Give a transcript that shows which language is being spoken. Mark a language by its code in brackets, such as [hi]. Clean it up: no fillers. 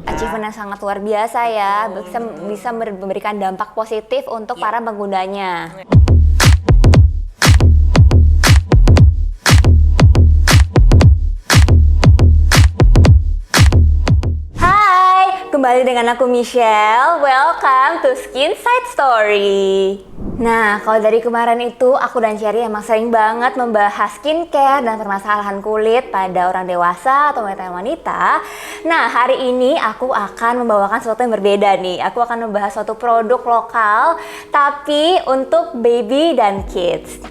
[id] Achievement yang sangat luar biasa ya, bisa memberikan dampak positif untuk para penggunanya. Hai, kembali dengan aku Michelle. [en] Welcome to Skin Side Story. [id] Nah, kalau dari kemarin itu aku dan Cherry emang sering banget membahas skincare dan permasalahan kulit pada orang dewasa atau wanita. Nah, hari ini aku akan membawakan sesuatu yang berbeda nih. Aku akan membahas suatu produk lokal tapi untuk baby dan kids.